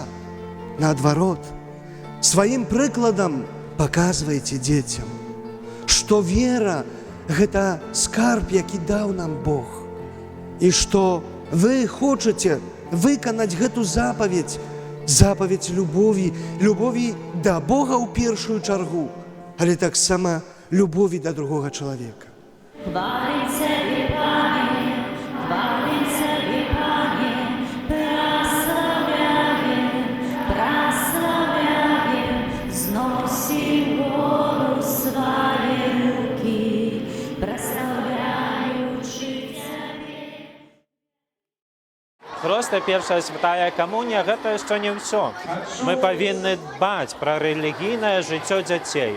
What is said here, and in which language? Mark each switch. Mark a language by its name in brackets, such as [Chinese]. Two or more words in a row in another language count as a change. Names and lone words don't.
[Belarusian] Наадварот, сваім прыкладам паказвайце дзецям, што вера – гэта скарб, які даў нам Бог. І што вы хочаце выканаць гэту запаведь, запаведь любові, любові да Бога ў першую чаргу, але таксама любові да другога чалавека. [Ukrainian] Хваліться і Пане, хваліться і Пане, прославляєм, зносим гору свої руки, прославляючи Тебе. [Belarusian] Просто першая святая камунія – гэта яшчэ не ўсё. Мы павінны дбаць пра рэлігійнае жыццё дзяцей.